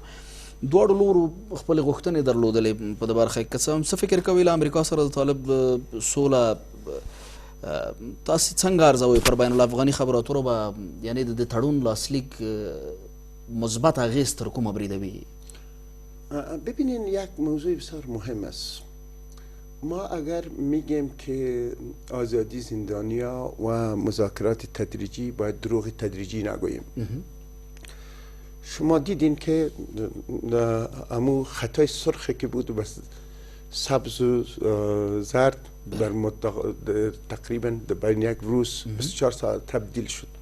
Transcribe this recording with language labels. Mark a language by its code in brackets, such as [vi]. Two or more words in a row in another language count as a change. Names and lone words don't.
[ps] دواړو لورو خپلې غوښتنې درلودلې په دې برخه کې. څه فکر کوئ له امریکا سره د طالب سوله تاسو څنګه ارزوئ؟ پر بین الافغاني خبرو اترو به یعنی د تړون لاسلیک مثبت اغیز تر کومه بریدوي؟ [fa] ببینین یک موضوع بسیار مهم است. ما اگر میگیم که آزادی زندانیا و مذاکرات تدریجی باید دروغ تدریجی نگوییم. شما دیدین که امو خطای سرخی که بود بس سبز و زرد در تقریبا بین یک روز 24 ساعت تبدیل شد.